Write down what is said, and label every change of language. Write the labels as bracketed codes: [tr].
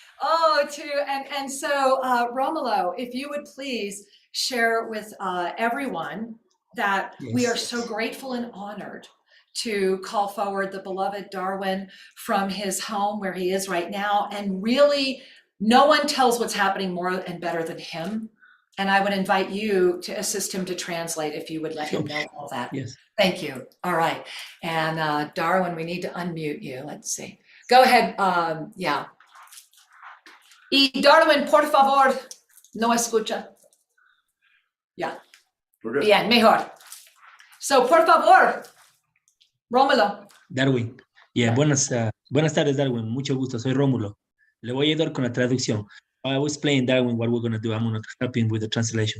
[en] Oh, and so Romulo, if you would please share with everyone that we are so grateful and honored to call forward the beloved Darwin from his home where he is right now. And really, no one tells what's happening more and better than him. And I would invite you to assist him to translate if you would let him know all that. Yes. Thank you. All right. And Darwin, we need to unmute you. Let's see. Go ahead. Yeah. [es] Y Darwin, por favor, no escucha. [en] Yeah. We're good. [es] Bien, mejor. So, por favor, Rómulo. Darwin. Yeah, buenas tardes, Darwin. Mucho gusto. Soy Rómulo. Le voy a ayudar con la traducción. [en] I was explaining Darwin what we're going to do. I'm going to help him with the translation.